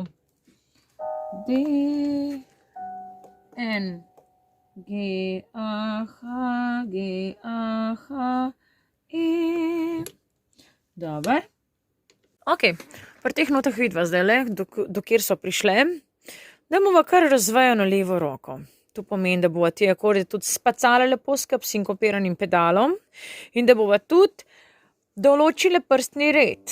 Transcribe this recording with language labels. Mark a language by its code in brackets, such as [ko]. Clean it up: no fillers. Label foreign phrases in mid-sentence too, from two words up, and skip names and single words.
[sl] D, N, G, A, H, G, A, H, E. Dobar. Ok, pri teh notah vidva zdajle, do kjer so prišle, da bomo kar razvajano levo roko. To pomeni, da bova ti akorde tudi spacala lepo skup s sinkopiranim pedalom in da bova tudi določile prstni red.